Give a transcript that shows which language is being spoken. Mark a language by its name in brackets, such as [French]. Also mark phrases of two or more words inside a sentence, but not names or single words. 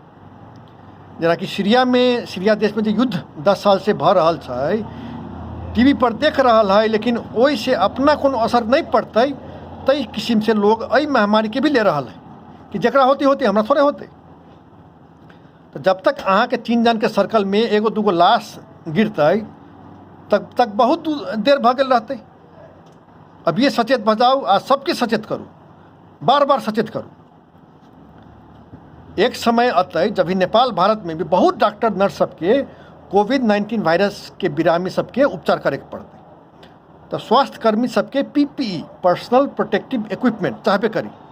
[Maithili] जेना कि सीरिया देश में जो युद्ध 10 साल से भ रहल छै, टीवी पर देख रहल है, लेकिन ओहि से अपना कोनो असर नहीं पड़ते। तई किस्म से लोग एहि महामारी के भी ले रहल है कि जकरा होते होते हमरा थोड़े होते। तो जब तक अहाँ के 3 जन के सर्कल में एगो दूगो लाश गिरते तब तक बहुत देर भ गेल रहते। अब ये सचेत भ जाओ आ सबके सचेत करू, बार बार सचेत करू। एक समय अतै जब नेपाल भारत में भी बहुत डॉक्टर नर्स सबके कोविड-19 वायरस के बिरामी सबके उपचार करे के पड़ते। तो स्वास्थ्य कर्मी सबके PPE [English] personal protective equipment [Maithili] चाहबे करी।